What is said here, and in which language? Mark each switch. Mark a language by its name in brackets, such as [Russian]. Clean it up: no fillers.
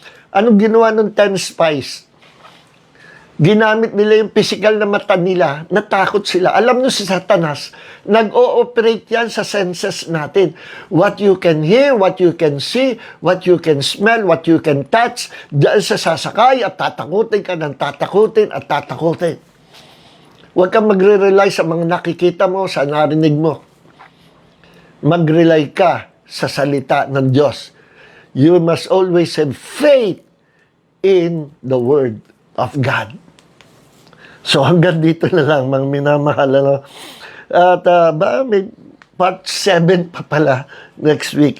[Filipino] Anong ginawa ng 10 spies? Ginamit nila yung physical na mata nila, natakot sila. Alam nyo si Satanas, nag-ooperate yan sa senses natin. [English] What you can hear, what you can see, what you can smell, what you can touch, [Filipino] dahil sa sasakay at tatakutin [English] ka ng tatakutin at tatakutin. [Filipino] Huwag kang magre-rely sa mga nakikita mo, sa narinig mo. Mag-rely ka sa salita ng Diyos. [English] You must always have faith in the Word of God. [Filipino] So hanggang dito na lang, mga minamahal. Ano? At may part 7 pa pala next week.